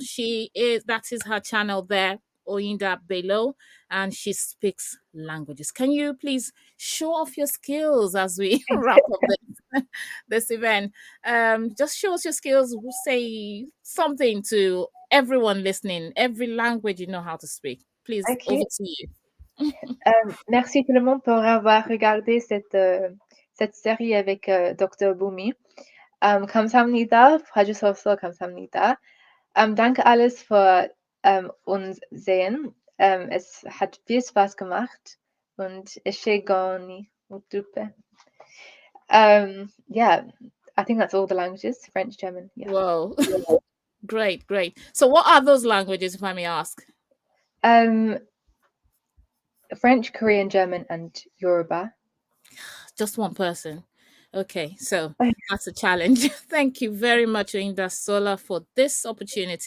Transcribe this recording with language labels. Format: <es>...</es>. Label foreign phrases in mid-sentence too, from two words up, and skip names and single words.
<en>That is her channel there, Oyinda Bello, and she speaks languages. Can you please show off your skills as we wrap up this event? Just show us your skills. Say something to everyone listening, every language you know how to speak. Please, over Ok. to you.</en> <fr>Merci tout le monde pour avoir regardé cette série avec Dr.</fr> <ko>Bumi. 감사합니다. 봐주셔서 감사합니다.</ko> <de>Danke alles für uns sehen. Es hat viel Spaß gemacht und ich sehe gar nicht.</de> <en>Yeah, I think that's all the languages, French, German. Yeah. Whoa. Great, great. So what are those languages, if I may ask? Um, French, Korean, German, and Yoruba. Just one person. Okay, so that's a challenge. Thank you very much, Oyindasola, for this opportunity.</en>